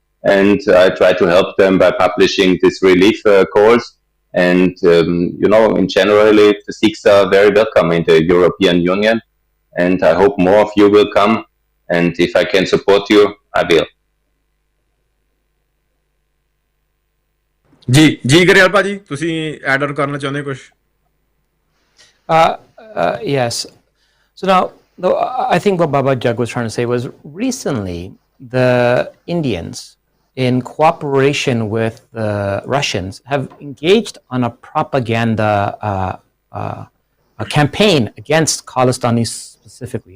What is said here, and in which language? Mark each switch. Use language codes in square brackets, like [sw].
[en] And I try to help them by publishing these relief calls. And, in generally, the Sikhs are very welcome in the European Union. And I hope more of you will come. And if I can support you, I will. [pa] जी गरेवाल भाजी ਤੁਸੀਂ add on ਕਰਨਾ ਚਾਹੁੰਦੇ ਕੁਝ [en] Yes. So now, I think what Baba Jaig was trying to say was recently the Indians, in cooperation with the Russians, have engaged on a propaganda a campaign against Khalistanis specifically.